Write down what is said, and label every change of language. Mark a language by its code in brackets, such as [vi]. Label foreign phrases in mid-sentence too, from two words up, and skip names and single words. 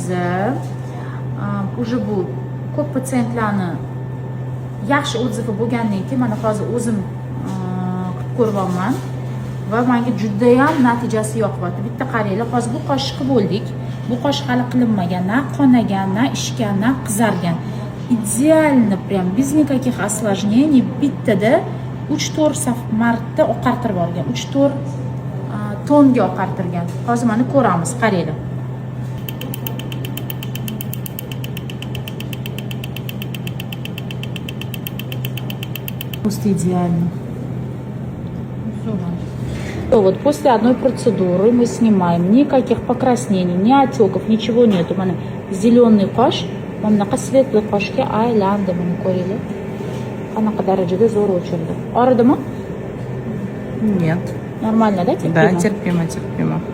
[uz] Уже bu ko'p patsientlarni yaxshi отзывi bo'lgandan keyin mana hozir o'zim qilib ko'ryapman va menga juda ham natijasi yoqyapti. Bitta qaranglar, hozir bu qoshni bo'ldik. Bu qosh hali qilinmagan, na qonagan, na ishgan, na qizargan. Ideально, [ru] прям без никаких осложнений [uz] bittada 3-4 marta oqartirib olgan. 3-4 tonga oqartirgan. Hozir mana ko'ramiz, qaranglar. [ru] Просто идеально. Вот после одной процедуры мы снимаем, никаких покраснений, ни отеков, ничего нету. [uz] Mana зеленый qosh, mana светлый qoshga aylandi, mana ko'ringlar. Qanaqa darajada zo'r o'chirdi. Og'ridimi? [ru] Нет. Нормально, да, терпимо? Да, терпимо.